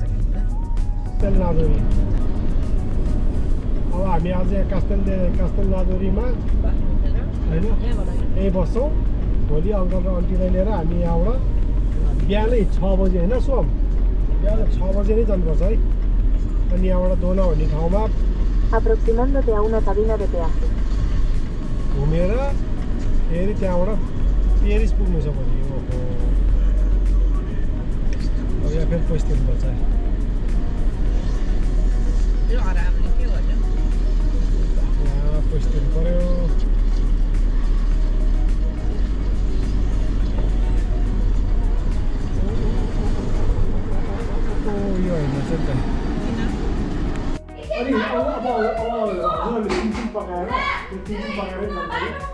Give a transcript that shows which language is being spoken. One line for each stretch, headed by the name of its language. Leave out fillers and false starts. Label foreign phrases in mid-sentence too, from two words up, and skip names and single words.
Nepali: कास्टेल नादोरी अब हामी आज यहाँ कास्टेल नादोरीमा होइन यहीँ बस्छौँ भोलि अङ्कल र आन्टीलाई लिएर हामी यहाँबाट बिहानै 6 बजे होइन सोम बिहान 6 बजे नै जानुपर्छ है अनि यहाँबाट दोना भन्ने ठाउँमा
Spanish: aproximándote a una cabina de peaje.
Nepali: घुमेर फेरि त्यहाँबाट पेरिस पुग्नु छ भने ओहो अब यहाँ फेरि पैसा तिर्नुपर्छ यो आरामले के गर्छ यहाँ पैसा तिर्नु पऱ्यो यो होइन नि त अनि अब हजुरहरूले चिनचिन पकाएर त्यो चिनचिन पकाएरै जान पाइयो